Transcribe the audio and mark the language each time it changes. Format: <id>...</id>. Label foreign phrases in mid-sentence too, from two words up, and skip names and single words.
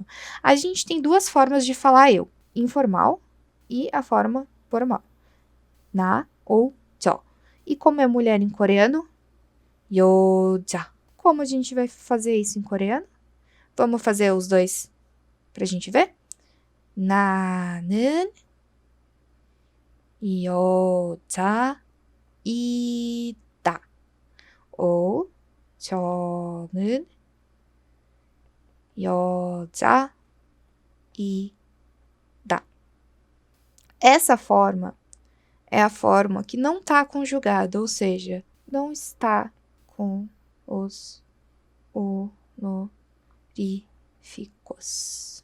<pt>A gente tem duas formas de falar eu, informal e a forma formal.</pt> <ko>Na ou 저.</ko> <pt>E como é mulher em coreano?</pt> <ko>여자.</ko> <pt>Como a gente vai fazer isso em coreano? Vamos fazer os dois pra gente ver?</pt> <ko>나는 여자이다. ou 저는 여자이다.</ko> <pt>Essa forma é a forma que não está conjugada, ou seja, não está com os honoríficos.</pt>